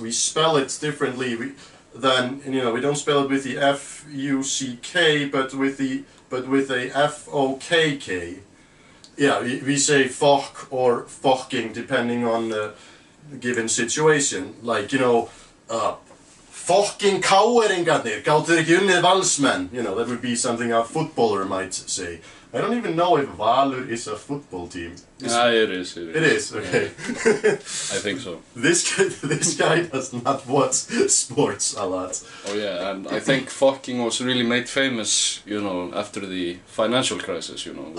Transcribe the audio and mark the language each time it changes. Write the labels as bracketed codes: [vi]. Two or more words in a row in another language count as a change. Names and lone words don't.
[en] We spell it differently than, you know, we don't spell it with the F-U-C-K, but with a F-O-K-K. Yeah, we say fuck or fucking depending on the given situation. Like, you know, fucking [is] KR-ingarnir, gátu þeir ekki unnið Valsmenn? [en] You know, that would be something a footballer might say. I don't even know if Valur is a football team. It is. It is, okay. Yeah. I think so. This guy does not watch sports a lot. Oh yeah, and I think fucking was really made famous, you know, after the financial crisis, you know.